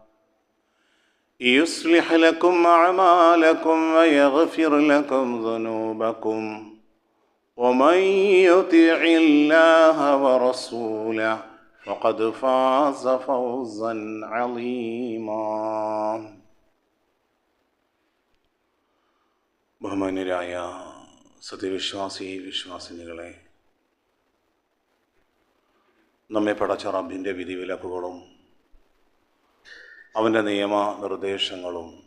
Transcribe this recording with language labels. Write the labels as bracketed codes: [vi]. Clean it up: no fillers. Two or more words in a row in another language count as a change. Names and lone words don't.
[ar] يصلح لكم أعمالكم ويغفر لكم ذنوبكم ومن يطع الله ورسوله فقد فاز فوزا عظيما. [ml] ബഹുമാന്യരായ വിശ്വാസിനികളെ, നമ്മെ പടച്ച റബ്ബിൻ്റെ വിധിവിലക്കുകളും അവൻ്റെ നിയമ നിർദ്ദേശങ്ങളും